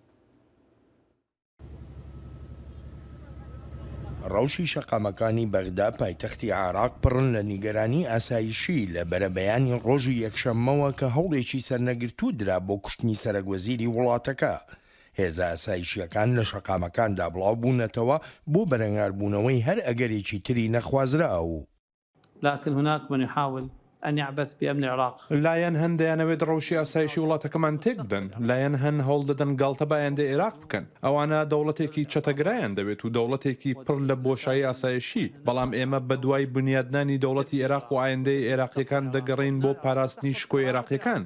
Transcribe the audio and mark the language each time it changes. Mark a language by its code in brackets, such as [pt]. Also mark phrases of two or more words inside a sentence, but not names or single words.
[ckb] ڕەوشی شەقامەکانی بەغدا پایتەختی عێراق پڕن لە نیگەرانی ئاسایشی لە بەرەبەیانی ڕۆژی یەکشەممەوە کە هەوڵێکی سەرنەگرتوو درا بۆ کوشتنی سەرۆکوەزیری وڵاتەکە. هێزە ئاسایشیەکان لە شەقامەکاندا بڵاو بوونەتەوە بۆ بەرەنگاربوونەوەی هەر ئەگەرێکی تری نەخوازراوە. [ar] لكن هناك من يحاول أن يعبث بأمن العراق. [ckb] لایەن هەندێنەوێت ڕەوشی ئاسایشی وڵاتەکەمان تێک بدەن، لایەن هەن هەوڵ دەدەن گاڵتە بایەندە عێراق بکەن. ئەوانە دەوڵەتێکی چەتەگرایان دەبێت و دەوڵەتێکی پڕ لە بۆشایی ئاسایشی. بەڵام ئێمە بە دوای بنیادنانی دەوڵەتی عێراق و ئایندەی عێراقیەکان دەگەڕین بۆ پاراستنی شکۆی عێراقیەکان.